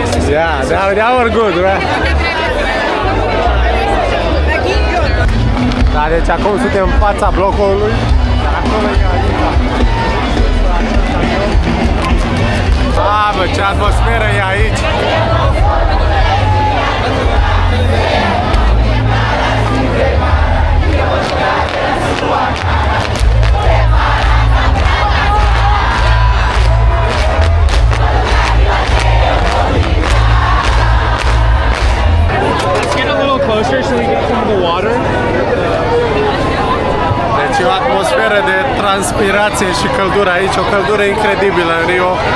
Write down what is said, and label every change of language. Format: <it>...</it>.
<en>Yeah, that was good, right?</en> <ro>Da, deci acum suntem în fața blocului, dar acolo e Anitta. Mamă, ce atmosferă e aici!</ro> <en>Let's get a little closer so we get some of the water.</en> <ro>Deci e o atmosferă de transpirație și căldură aici, o căldură incredibilă în Rio.</ro>